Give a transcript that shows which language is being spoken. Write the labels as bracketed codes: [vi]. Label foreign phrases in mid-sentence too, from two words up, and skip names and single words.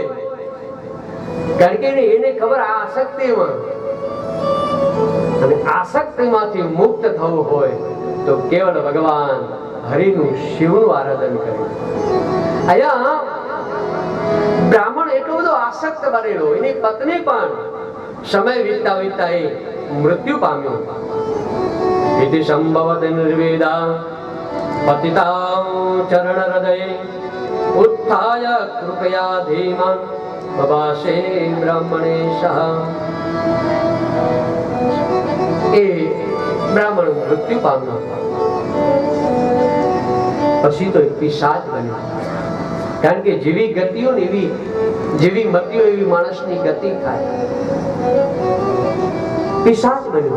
[gu] કારણ કે એને ખબર આ આસક્તિમાં, અને આસક્તિમાંથી મુક્ત થવું હોય તો કેવળ ભગવાન હરિનું, શિવનું આરાધન કરે. અહીંયા બ્રાહ્મણ એટલો બધો આસક્ત બનેલો, એની પત્ની પણ સમય વીતતા વીતતા એ મૃત્યુ પામ્યો. [sa] इति संभवत निर्वेदा पतितां चरण हृदये उत्थाय कृपया धीमन् बभाषे ब्राह्मणेशः. [gu] એ બ્રાહ્મણ મૃત્યુ પામ્યો. પછી તો પિશાચ બન્યો. કારણ કે જેવી ગતિઓ ને એવી, જેવી મતિઓ એવી માણસની ગતિ થાય. પિશાચ બન્યો.